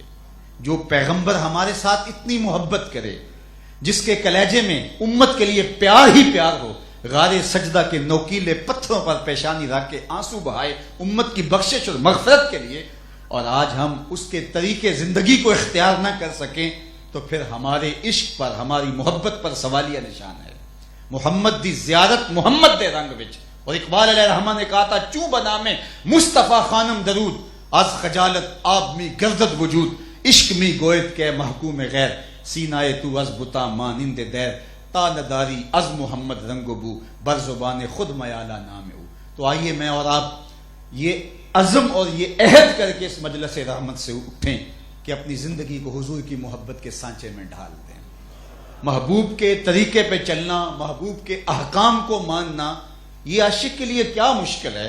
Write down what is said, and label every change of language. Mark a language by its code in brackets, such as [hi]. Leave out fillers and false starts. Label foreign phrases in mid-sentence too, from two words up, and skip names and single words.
[ur] جو پیغمبر ہمارے ساتھ اتنی محبت کرے، جس کے کلیجے میں امت کے لیے پیار ہی پیار ہو، غار سجدہ کے نوکیلے پتھروں پر پیشانی رکھ کے آنسو بہائے امت کی بخشش اور مغفرت کے لیے، اور آج ہم اس کے طریقے زندگی کو اختیار نہ کر سکیں تو پھر ہمارے عشق پر، ہماری محبت پر سوالیہ نشان ہے۔ [pa] محمد دی زیارت محمد دے رنگ وچ، [ur] اور اقبال علیہ الرحمہ نے کہا تھا [fa] چوں بنا میں مصطفیٰ خانم درود، از خجالت آب می گردد وجود، عشق می گوید کہ محکوم غیر، سینائے تو از بتا مانند دیر، تا نداری از محمد رنگ و بو، بر زبان خود میالہ نام او۔ [ur] تو آئیے میں اور آپ یہ عزم اور یہ عہد کر کے اس مجلس رحمت سے اٹھیں کہ اپنی زندگی کو حضور کی محبت کے سانچے میں ڈھال دیں. محبوب کے طریقے پہ چلنا، محبوب کے احکام کو ماننا، یہ عاشق کے لیے کیا مشکل ہے.